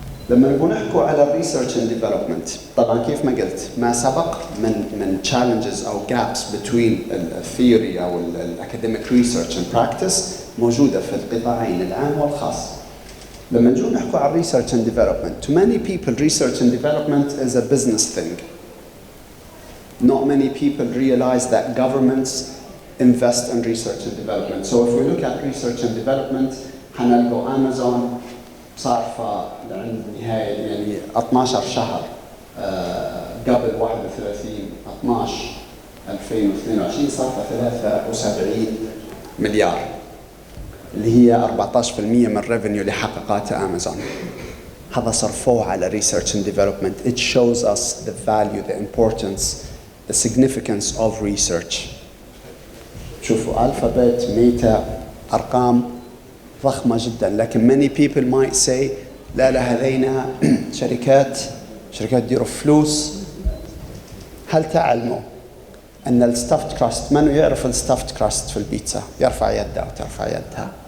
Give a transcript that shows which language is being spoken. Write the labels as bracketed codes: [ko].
[ar] لما نبغى نحكوا على الريسيرش اند ديفلوبمنت، طبعا كيف ما قلت ما سبق من challenges او [en] gaps between [ar] الثيوري او [en] الاكاديميك research and practice [ar] موجوده في القطاعين العام والخاص. لما نجون نحكوا عن [en] research and development, to many people research and development is a business thing. Not many people realize that governments invest in research and development. So if we look at research and development, [ar] حنلقوا أمازون صارفة لعند نهاية يعني 12 شهر قبل 31/12/2022 صارفة 73 مليار اللي هي 14% من الريفينيو اللي حققته أمازون. هذا صرفوه على [en] research and development. It shows us the value, the importance, the significance of research. [ar] شوفوا ألفابت، ميتا، أرقام ضخمة جدا، لكن [en] many people might say [ar] لا هذينا شركات يديروا فلوس. هل تعلموا أن الستافت كراست، من يعرف الستافت كراست في البيتزا؟ يرفع يده أو ترفع يدها.